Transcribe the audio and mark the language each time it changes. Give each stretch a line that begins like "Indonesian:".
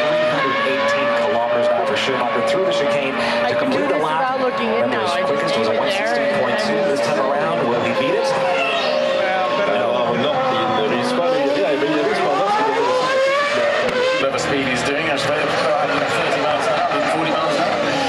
English: 318 kilometers now for Schumacher through the chicane to complete the lap. Remember, his quickest was a 1:16.2 this time around. Will he beat it?
French: Alors non, il ne réussit pas à y arriver. Il y avait cependant ce
English: Whatever speed he's doing, I suppose 30 miles an hour, 40 miles an hour.